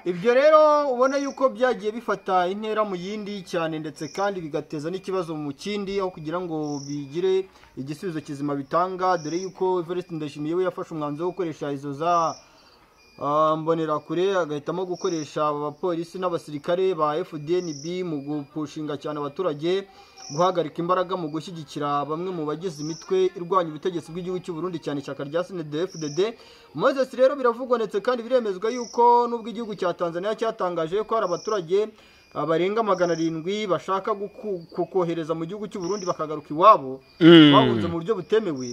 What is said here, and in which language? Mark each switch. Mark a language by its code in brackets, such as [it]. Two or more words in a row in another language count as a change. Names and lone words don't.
[rw] Ibyo rero ubona yuko byagiye bifata intera mu yindi cyane, ndetse kandi bigateza n'ikibazo mu kindi, aho kugira ngo bigire igisubizo kizima bitanga, dore yuko Evariste Ndayishimiye we yafashe umwanzuro wo gukoresha izo za mbonerakure, agahitamo gukoresha abapolisi n'abasirikare ba FDNB mu gupushinga cyane abaturage, guhagarika imbaraga mu gushyigikira bamwe mu bagize imitwe irwanya ubutegetsi bw'igihugu cy'u Burundi cyane ishyaka rya CNDD-FDD. Moses rero biravugwa ndetse kandi biremezwa yuko nubwo igihugu cya Tanzania cyatangaje ko hari abaturage barenga 700 bashaka kukohereza mu gihugu cy'u Burundi bakagaruka iwabo bahunze mu buryo butemewe.